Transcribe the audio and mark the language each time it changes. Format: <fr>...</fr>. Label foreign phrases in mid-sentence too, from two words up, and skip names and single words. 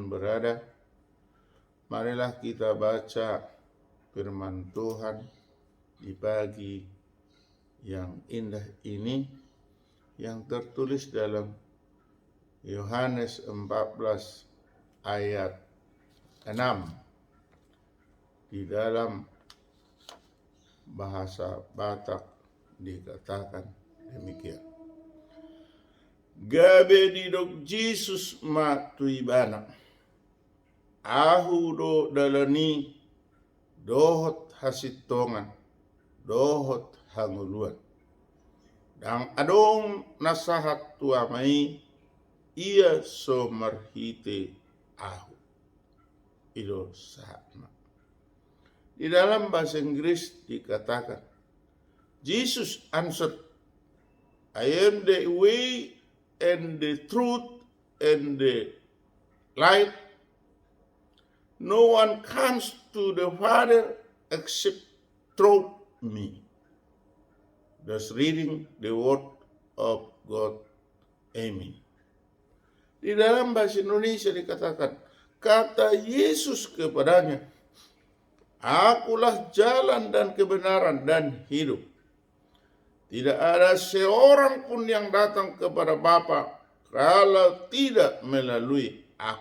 <id>berada, marilah kita baca firman Tuhan di pagi yang indah ini yang tertulis dalam Yohanes 14 ayat 6 di dalam bahasa Batak dikatakan demikian.</id> <bbc>Gabe di dok Jesus matuibana, ahu do dalani dohot hasitongan, dohot hanguluan, dan adong nasahat tuamai ia somarhite ahu.</bbc> <id>Ilo sama. Di dalam bahasa Inggris dikatakan,</id> <en>Jesus answered, I am the way and the truth and the light. No one comes to the Father except through me. Thus reading the word of God. Amen.</en> <id>Di dalam bahasa Indonesia dikatakan, kata Yesus kepadanya, Akulah jalan dan kebenaran dan hidup. Tidak ada seorang pun yang datang kepada Bapa kalau tidak melalui aku.</id>